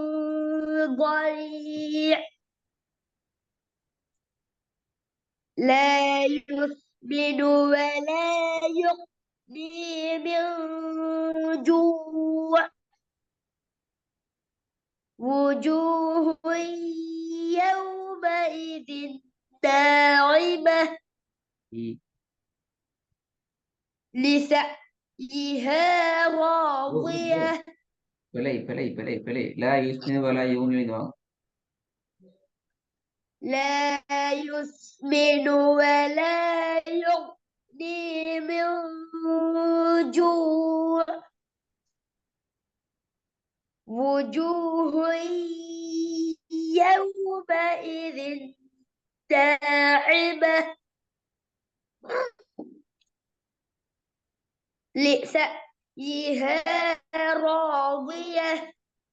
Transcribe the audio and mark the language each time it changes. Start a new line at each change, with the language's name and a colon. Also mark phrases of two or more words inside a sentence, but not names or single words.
Arabic: ضريع لا يسمن ولا يغني من جوع وجوه يومئذ ناعمة لسعيها راضية
Tamil: பிழை பிழை பிழை பிழை.
Arabic: لا يسمن ولا يغني
Tamil: வாங்க.
Arabic: لا يسمن ولا يغني من جوع وجوه يومئذ ناعمة لسعيها راضية